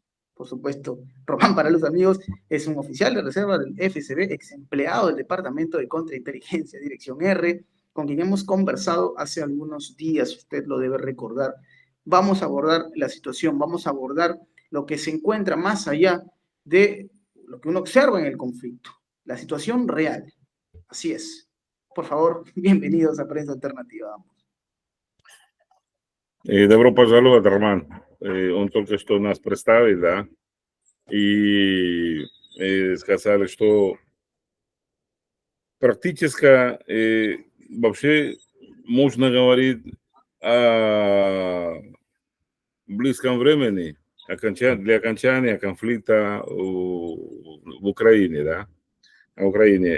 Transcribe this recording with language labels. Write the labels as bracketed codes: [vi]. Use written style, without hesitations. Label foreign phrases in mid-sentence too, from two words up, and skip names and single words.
[es] Por supuesto, Román, para los amigos, es un oficial de reserva del FSB, ex empleado del Departamento de Contrainteligencia, Dirección R, con quien hemos conversado hace algunos días, usted lo debe recordar. Vamos a abordar la situación, vamos a abordar lo que se encuentra más allá de lo que uno observa en el conflicto, la situación real. Así es. Por favor, bienvenidos a Prensa Alternativa. [ru] Добро пожаловать, Роман. Он только что нас представил, да, и сказали, что практически вообще можно говорить о близком времени для окончания конфликта в Украине, да, в Украине.